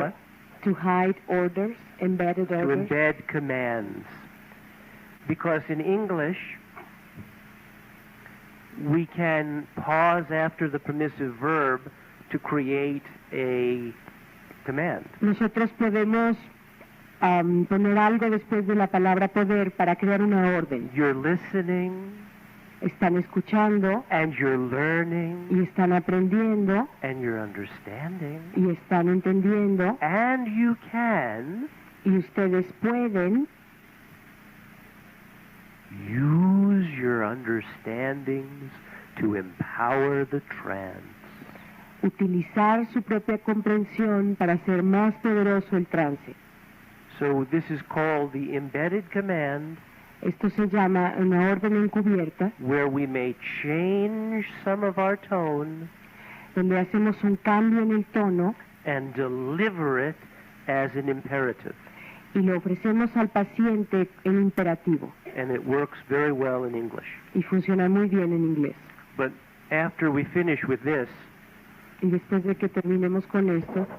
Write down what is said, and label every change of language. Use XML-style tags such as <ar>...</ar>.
<en>what? To hide orders, embedded To orders. embed commands. Because in English we can pause after the permissive verb to create a command.</en> <es>Nosotros podemos poner algo después de la palabra poder para crear una orden.</es> <en>You're listening</en> <es>Están escuchando</es> <en>and you're learning</en> <es>y están aprendiendo</es> <en>and you're understanding,</en> <es>y están entendiendo</es> <en>and you can</en> <es>y ustedes pueden</es> <en>use your understandings to empower the trance.</en> <es>utilizar su propia comprensión para hacer más poderoso el trance.</es> <en>So this is called the embedded command,</en> <es>Esto se llama una orden encubierta,</es> <en>where we may change some of our tone</en> <es>donde hacemos un cambio en el tono</es> <en>and deliver it as an imperative.</en> <es>y lo ofrecemos al paciente en imperativo.</es> <en>And it works very well in English.</en> <es>Y funciona muy bien en inglés.</es> <en>But after we finish with this,</en> <es>Y después de que terminemos con esto,</es>